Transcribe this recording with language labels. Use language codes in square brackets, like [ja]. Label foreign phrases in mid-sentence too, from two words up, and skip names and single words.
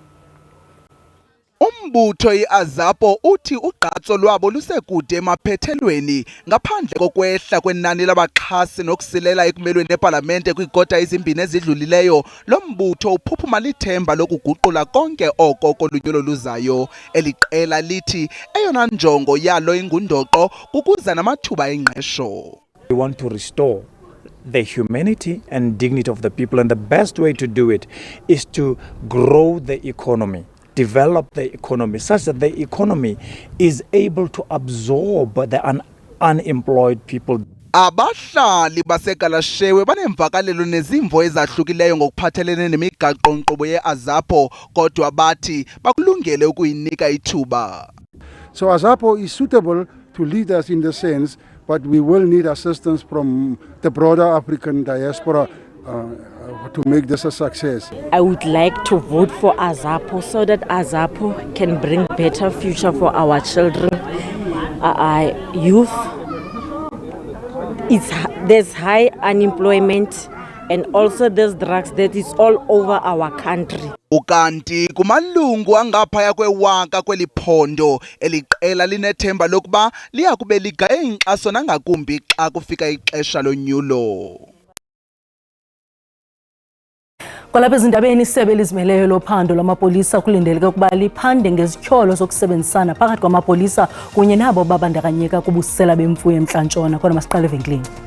[xh] Umbutho iAZAPO uthi ugqatso lwabo lusekude emaphethelweni ngaphandle kokwehla kwenani labaxhasi nokusilela ekumelweni epalamente kwigota ezimbini ezidlulileyo. Lo mbutho uphuphuma lithemba lokuguqula konke oko kolunyulo luzayo. Eliqela lithi eyona njongo yalo ingundoqo kukuza namathuba engqesho. [en] We want to restore the humanity and dignity of the people, and the best way to do it is to grow the economy, develop the economy such that the economy is able to absorb the unemployed people. [xh] Abahlali baseGalashewe banemvakalelo nezimvo ezahlukileyo ngokuphathelene nemigaqo-nkqubo yeAZAPO kodwa bathi bakulungele ukuyinika ithuba. [en] So AZAPO is suitable to lead us in the sense, but we will need assistance from the broader African diaspora to make this a success. I would like to vote for AZAPO so that AZAPO can bring better future for our children, youth. There's high unemployment and also there's drugs that is all over our country. [xh] Ukanti kumalungu angaphaya kwewaka kweliphondo eliqela linethemba lokuba liyakube ligaye inkxaso nangakumbi xa kufika ixesha lonyulo. Kwalapha ezindabeni isebe elizimeleyo lophando lwamapolisa kulindeleke ukuba liphande ngezityholo zokusebenzisana phakathi kwamapolisa kunye nabo babandakanyeka kubusela bemfuyo eMntla-Ntshona. Kodwa masiqale evenkileni.